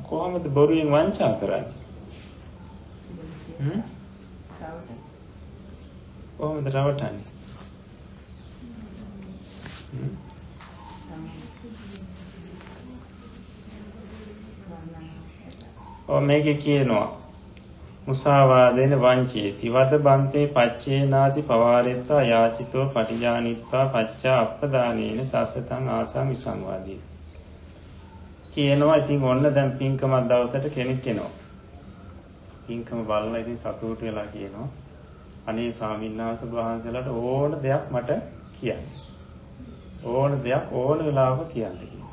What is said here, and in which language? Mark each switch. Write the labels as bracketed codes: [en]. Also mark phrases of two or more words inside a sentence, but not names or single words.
[si] කොහොමද බොරුවෙන් වංචා කරන්නේ? කොහොමද රවටන්නේ? මේකේ කියනවා [pi] මුසාවාදේන වංචේති වද බන්තේ පච්චේනාති පවාරෙත්තා යාචිතෝ පටිජානිත්වා පච්චා අප්පදානේන තස්සතං ආසං විසංවාදී. [si] කියනවා ඉතින් ඔන්න දැන් පින්කමක් දවසට කෙනෙක් එනවා. පින්කම බලලා ඉතින් සතුටු වෙලා කියනවා අනේ ස්වාමීන් වහන්සේලාට ඕන දෙයක් මට කියන්න. ඕන දෙයක් ඕන වෙලාවක කියන්න කියනවා.